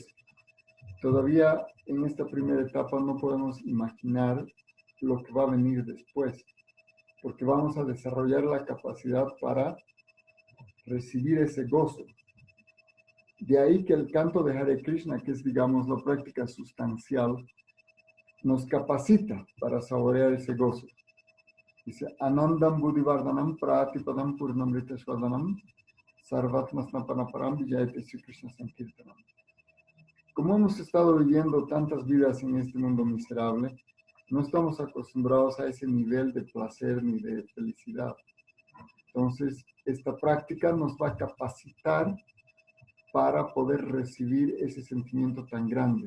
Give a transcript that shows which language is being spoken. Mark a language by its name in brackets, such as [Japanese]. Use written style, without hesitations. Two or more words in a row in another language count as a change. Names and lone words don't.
[Spanish] Todavía en esta primera etapa no podemos imaginar lo que va a venir después, porque vamos a desarrollar la capacidad para recibir ese gozo. De ahí que el canto de Hare Krishna, que es, digamos, la práctica sustancial, nos capacita para saborear ese gozo. Dice, [Sanskrit] Anandam Buddhivardhanam Pratipadam Purnamrita Shvadanam Sarvatmasnapanaparam Vijayate Sri Krishna Sankirtanam. [Spanish] Como hemos estado viviendo tantas vidas en este mundo miserable, no estamos acostumbrados a ese nivel de placer ni de felicidad. Entonces, esta práctica nos va a capacitar para poder recibir ese sentimiento tan grande.